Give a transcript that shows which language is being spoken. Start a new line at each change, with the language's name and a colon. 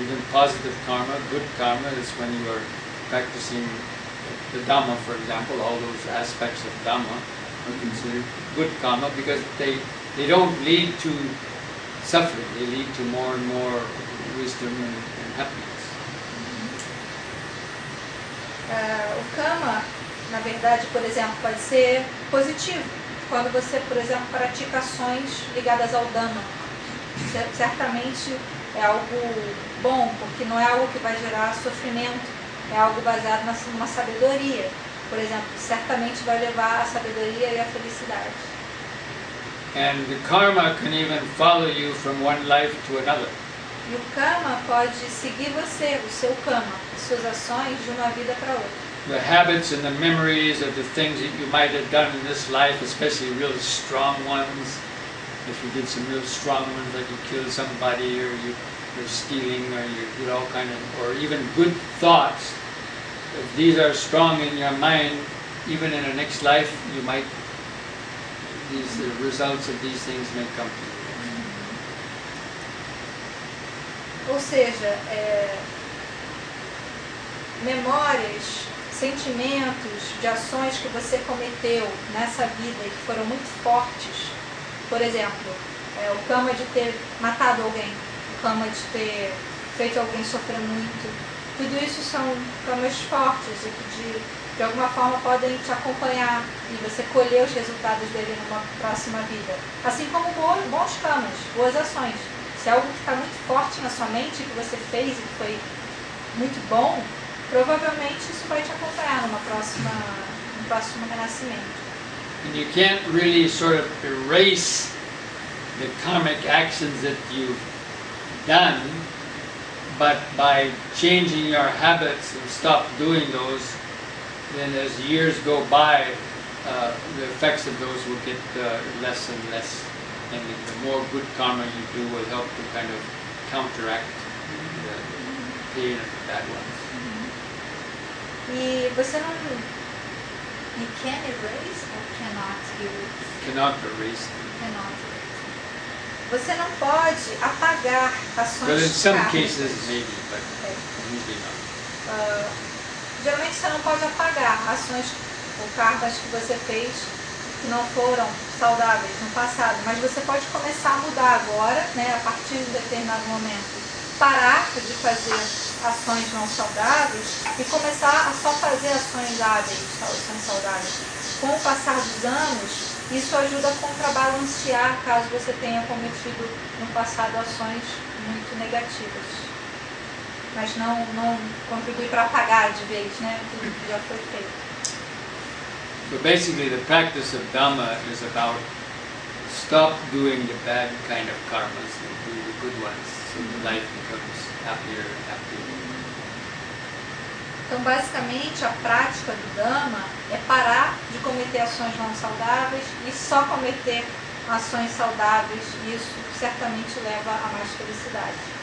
English: Even positive karma, good karma, is when you are practicing the Dhamma, for example. All those aspects of Dhamma are considered good karma because they don't lead to suffering. They lead to more and more wisdom and happiness.
Portuguese: O karma, na verdade, por exemplo, pode ser positivo. Quando você, por exemplo, pratica ações ligadas ao Dhamma. certamente é algo bom, porque não é algo que vai gerar sofrimento, é algo baseado numa sabedoria. Por exemplo, certamente vai levar à sabedoria e à felicidade.
English: And the karma can even follow you from one life to another.
Portuguese: E o karma pode seguir você, o seu karma, as suas ações de uma vida para outra.
English: The habits and the memories of the things that you might have done in this life, especially really strong ones. If you did some real strong ones, like you killed somebody, or you're stealing, or you did all kind of, or even good thoughts. If these are strong in your mind, even in the next life, you might, the results of these things may come to you.
Portuguese: Ou seja, memórias, sentimentos de ações que você cometeu nessa vida e que foram muito fortes. Por exemplo, o karma de ter matado alguém, o karma de ter feito alguém sofrer muito. Tudo isso são karmas fortes e que de alguma forma podem te acompanhar e você colher os resultados dele numa próxima vida. Assim como bons karmas, boas ações. Se é algo que está muito forte na sua mente, que você fez e que foi muito bom, provavelmente isso vai te acompanhar no próximo renascimento.
English: And you can't really sort of erase the karmic actions that you've done, but by changing your habits and stop doing those, then as years go by, the effects of those will get less and less. And the more good karma you do will help to kind of counteract the pain of the bad ones.
Portuguese: E você não...
English: You can erase or cannot erase? Cannot erase. Cannot erase.
Portuguese: Você não pode apagar ações
English: Well, in some
Portuguese: kármicas.
English: cases maybe, but usually not.
Portuguese: Geralmente você não pode apagar ações ou karmas que você fez que não foram saudáveis no passado, mas você pode começar a mudar agora, né, a partir de um determinado momento, parar de fazer ações não saudáveis e começar a só fazer ações hábeis, ações saudáveis. Com o passar dos anos, isso ajuda a contrabalancear caso você tenha cometido no passado ações muito negativas. Mas não contribui para apagar de vez, né, tudo que já foi feito.
English: But basically the practice of Dhamma is about stop doing the bad kind of karmas and do the good ones, so the life becomes happier and happier.
Portuguese: Então, basicamente, a prática do Dhamma é parar de cometer ações não saudáveis e só cometer ações saudáveis, e isso certamente leva a mais felicidade.